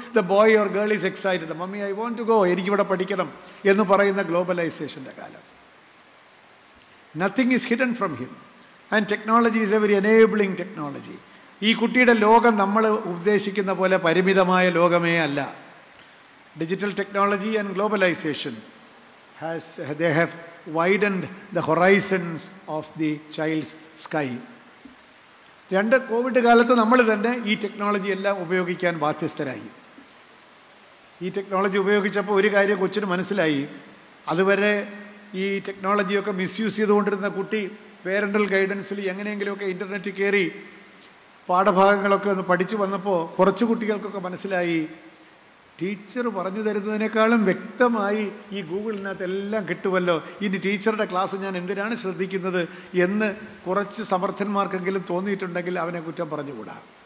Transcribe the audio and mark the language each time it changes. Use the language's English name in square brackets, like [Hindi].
[English] the boy or girl is excited, mummy I want to go, [Malayalam] എനിക്കിവിടെ പഠിക്കണം എന്ന് പറയുന്ന ഗ്ലോബലൈസേഷൻ്റെ കാലം. [English] Nothing is hidden from him and technology is a very enabling technology. [Malayalam] ഈ കുട്ടിയുടെ ലോകം നമ്മൾ ഉദ്ദേശിക്കുന്ന പോലെ പരിമിതമായ ലോകമേ അല്ല. [English] Digital technology and globalization they have widened the horizons of the child's sky. [Malayalam] Covid കാലത്ത് നമ്മൾ തന്നെ ഈ ടെക്നോളജി എല്ലാം ഉപയോഗിക്കാൻ ബാധ്യസ്ഥരായി. ഈ ടെക്നോളജി ഉപയോഗിച്ചപ്പോൾ ഒരു കാര്യം കൊച്ചിന് മനസ്സിലായി. അതുവരെ ഈ ടെക്നോളജിയൊക്കെ മിസ്യൂസ് ചെയ്തുകൊണ്ടിരുന്ന കുട്ടി പേരൻ്റൽ ഗൈഡൻസിൽ എങ്ങനെയെങ്കിലുമൊക്കെ ഇൻ്റർനെറ്റിൽ കയറി പാഠഭാഗങ്ങളൊക്കെ ഒന്ന് പഠിച്ചു വന്നപ്പോൾ കുറച്ച് കുട്ടികൾക്കൊക്കെ മനസ്സിലായി, ടീച്ചർ പറഞ്ഞു തരുന്നതിനേക്കാളും വ്യക്തമായി ഈ ഗൂഗിളിനകത്ത് എല്ലാം കിട്ടുമല്ലോ, ഇനി ടീച്ചറുടെ ക്ലാസ് ഞാൻ എന്തിനാണ് ശ്രദ്ധിക്കുന്നത് എന്ന് കുറച്ച് സമർത്ഥന്മാർക്കെങ്കിലും തോന്നിയിട്ടുണ്ടെങ്കിൽ അവനെ കുറ്റം പറഞ്ഞുകൂടാ.